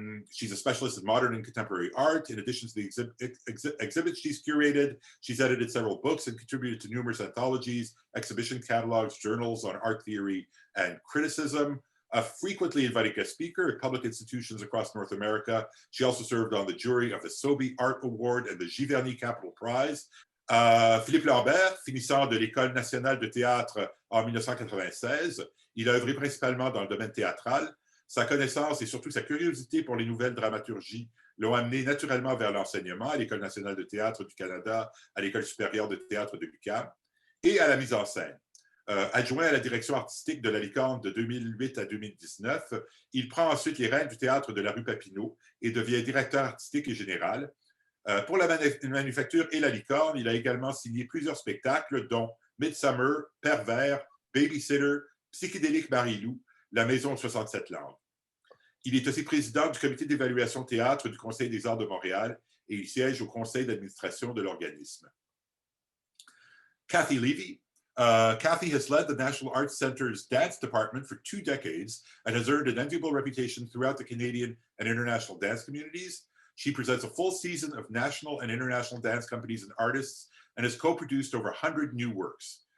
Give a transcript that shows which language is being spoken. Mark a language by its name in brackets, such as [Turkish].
[English] She's a specialist in modern and contemporary art. In addition to the exhibits she's curated, she's edited several books and contributed to numerous anthologies, exhibition catalogs, journals on art theory and criticism. A frequently invited guest speaker at public institutions across North America. She also served on the jury of the Sobey Art Award and the Giverny Capital Prize. [French] Philippe Lambert, finissant de l'École nationale de théâtre en 1996, il a œuvré principalement dans le domaine théâtral. Sa connaissance et surtout sa curiosité pour les nouvelles dramaturgies l'ont amené naturellement vers l'enseignement à l'École nationale de théâtre du Canada, à l'École supérieure de théâtre de l'UQAM et à la mise en scène. Adjoint à la direction artistique de la Licorne de 2008 à 2019, il prend ensuite les rênes du théâtre de la rue Papineau et devient directeur artistique et général. Pour la Manufacture et la Licorne, il a également signé plusieurs spectacles dont Midsummer, Pervers, Babysitter, Psychédélique Marie-Lou, La Maison aux 67 langues. Il est aussi président du comité d'évaluation théâtre du Conseil des arts de Montréal et il siège au conseil d'administration de l'organisme. [English] Kathy Levy. Kathy has led the National Arts Centre's dance department for 2 decades and has earned an enviable reputation throughout the Canadian and international dance communities. She presents a full season of national and international dance companies and artists and has co-produced over 100 new works.